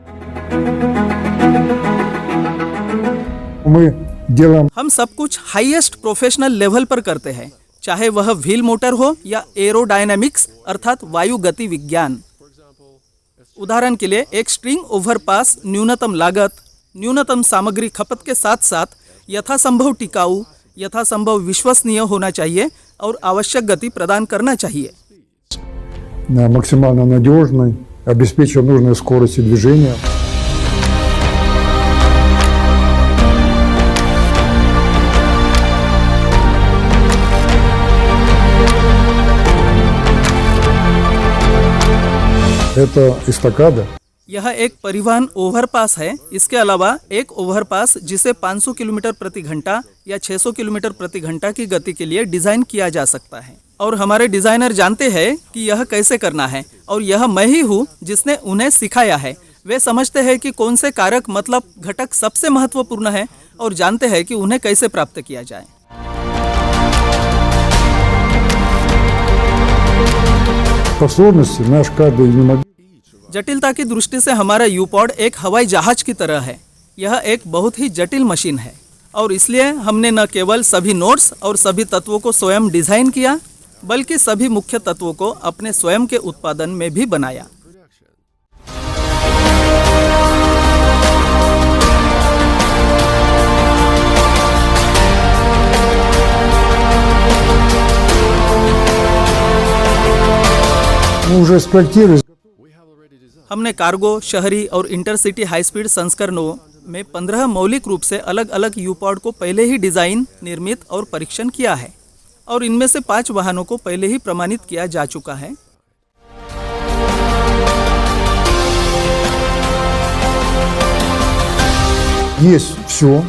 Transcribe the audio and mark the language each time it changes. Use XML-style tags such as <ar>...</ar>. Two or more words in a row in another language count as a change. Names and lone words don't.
<hi>हम सब कुछ</hi> <en>highest professional level</en> <hi>पर करते हैं, चाहे वह</hi> <en>wheel motor</en> <hi>हो या एरोडायनामिक्स अर्थात वायु गति विज्ञान। उदाहरण के लिए एक</hi> <en>string overpass</en> <hi>न्यूनतम लागत, न्यूनतम सामग्री खपत के साथ साथ यथासंभव टिकाऊ, यथासंभव विश्वसनीय होना चाहिए और आवश्यक गति प्रदान करना चाहिए।</hi> <ru>Максимально надежный, обеспечивая нужную скорость движения. Это эстакада.</ru> <hi>यह एक परिवहन ओवरपास है। इसके अलावा एक ओवरपास जिसे 500 किलोमीटर प्रति घंटा या 600 किलोमीटर प्रति घंटा की गति के लिए डिजाइन किया जा सकता है और हमारे डिजाइनर जानते हैं कि यह कैसे करना है और यह मैं ही हूँ जिसने उन्हें सिखाया है। वे समझते हैं कि कौन से कारक मतलब घटक सबसे महत्वपूर्ण है और जानते हैं कि उन्हें कैसे प्राप्त किया जाए।</hi> <ru>По сложности наш каждый немного.</ru> <hi>जटिलता की दृष्टि से हमारा U-पॉड एक हवाई जहाज की तरह है। यह एक बहुत ही जटिल मशीन है और इसलिए हमने न केवल सभी नोड्स और सभी तत्वों को स्वयं डिजाइन किया, बल्कि सभी मुख्य तत्वों को अपने स्वयं के उत्पादन में भी बनाया।</hi> <ru>Мы уже спроектировали.</ru> <hi>हमने कार्गो, शहरी और</hi> <en>intercity high speed</en> <hi>संस्करणों में 15 मौलिक रूप से अलग अलग U-पॉड को पहले ही डिजाइन, निर्मित और परीक्षण किया है और इनमें से 5 वाहनों को पहले ही प्रमाणित किया जा चुका है।</hi> <ru>Есть все.</ru>